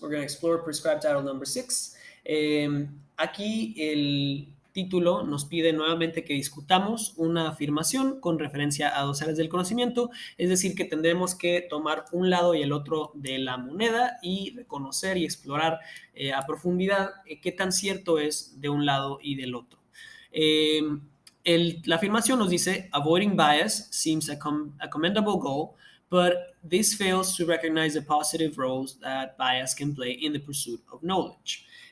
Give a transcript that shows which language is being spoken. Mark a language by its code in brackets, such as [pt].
[en] We're going to explore Prescribed Title number 6. [es] Aquí el título nos pide nuevamente que discutamos una afirmación con referencia a dos áreas del conocimiento, es decir, que tendremos que tomar un lado y el otro de la moneda y reconocer y explorar a profundidad qué tan cierto es de un lado y del otro. [en] Eh, [es] la afirmación nos dice, [en] avoiding bias seems a commendable goal, but this fails to recognize the positive roles that bias can play in the pursuit of knowledge.